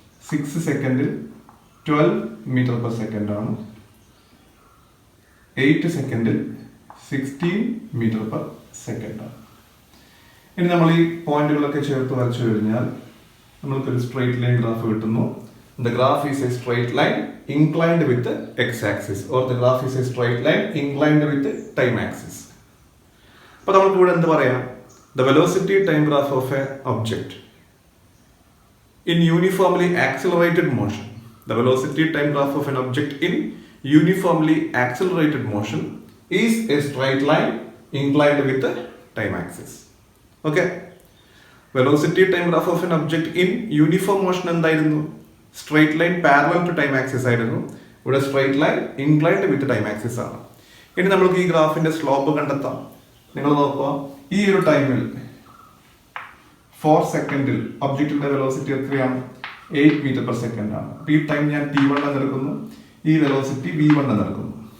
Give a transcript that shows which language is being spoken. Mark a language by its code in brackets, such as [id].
[ml] 6 സെക്കൻഡിൽ 12 metre per second ആണ്. 8 സെക്കൻഡിൽ 16 മീറ്റർ പെർ സെക്കൻഡ് ആണ്. ഇനി നമ്മൾ ഈ പോയിന്റുകളൊക്കെ ചേർത്ത് വരച്ചു കഴിഞ്ഞാൽ നമ്മൾക്കൊരു സ്ട്രെയിറ്റ് ലൈൻ ഗ്രാഫ് കിട്ടുന്നു. [en] The graph is a straight line inclined with the x-axis, or the graph is a straight line inclined with the time axis. [ml] അപ്പോൾ നമുക്ക് ഇവിടെ എന്ത് പറയാം? [en] The velocity time graph of a object in uniformly accelerated motion. The velocity time graph of an object in uniformly accelerated motion is a straight line inclined with the time axis. Okay? Velocity time graph of an object in uniform motion [ml] എന്തായിരുന്നു? Straight line parallel to time axis ആയിരുന്നു. ഇവിടെ straight line inclined with time axis ആണ്. ഇനി നമുക്ക് ഈ ഗ്രാഫിന്റെ slope കണ്ടെത്താം. നിങ്ങൾ നോക്കുക, ഈ ഒരു ടൈമിൽ 4 സെക്കൻഡിൽ ഒബ്ജക്റ്റിന്റെ വെലോസിറ്റി എത്രയാണ്? 8 മീറ്റർ പെർ സെക്കൻഡ് ആണ്. അപ്പൊ ഈ ടൈം ഞാൻ T1 എന്നെടുക്കുന്നു, ഈ വെലോസിറ്റി V1 എന്നെടുക്കുന്നു.